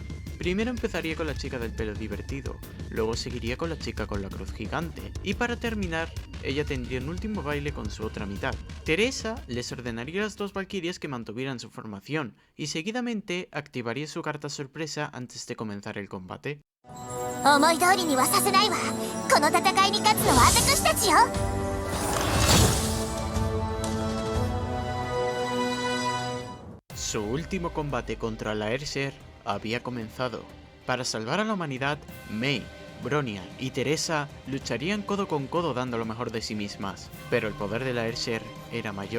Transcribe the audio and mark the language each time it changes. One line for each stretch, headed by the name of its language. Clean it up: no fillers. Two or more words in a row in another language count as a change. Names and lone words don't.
Spanish: Primero empezaría con la chica del pelo divertido, luego seguiría con la chica con la cruz gigante, y para terminar, ella tendría un último baile con su otra mitad. Teresa les ordenaría a las dos valquirias que mantuvieran su formación, y seguidamente activaría su carta sorpresa antes de comenzar el combate.
Japanese: 思い通りにはさせないわこの戦いに勝つのは私たちよ
Spanish: Su último combate contra la Airship había comenzado. Para salvar a la humanidad, Mei, Bronia y Teresa lucharían codo con codo dando lo mejor de sí mismas, pero el poder de la Airship era mayor.